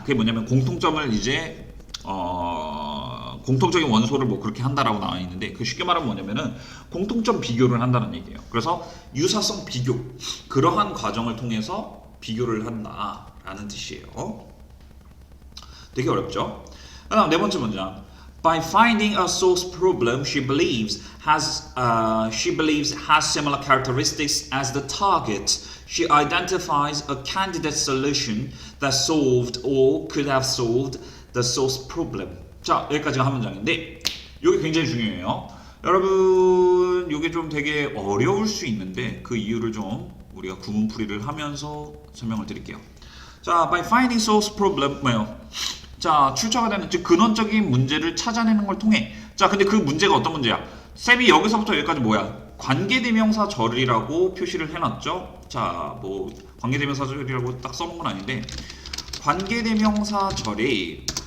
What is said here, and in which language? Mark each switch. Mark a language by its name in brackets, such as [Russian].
[Korean] 그게 뭐냐면 공통점을 이제 공통적인 원소를 뭐 그렇게 한다라고 나와 있는데 그 쉽게 말하면 뭐냐면은 공통점 비교를 한다는 얘기예요. 그래서 유사성 비교 그러한 과정을 통해서 비교를 한다라는 뜻이에요. 되게 어렵죠? 그다음 네 번째 문장. [English] By finding a source problem she believes has similar characteristics as the target, she identifies a candidate solution that solved or could have solved the source problem. [Korean] 자, 여기까지가 한 문장인데 이게 굉장히 중요해요. 여러분, 이게 좀 되게 어려울 수 있는데 그 이유를 좀 우리가 구문풀이를 하면서 설명을 드릴게요. [English] 자, by finding source problem [Korean] 뭐예요? 자, 출처가 되는 즉 근원적인 문제를 찾아내는 걸 통해 자, 근데 그 문제가 어떤 문제야? 쌤이 여기서부터 여기까지 뭐야? 관계대명사 절이라고 표시를 해놨죠? 자, 뭐 관계대명사 절이라고 딱 써놓은 건 아닌데 관계대명사 절이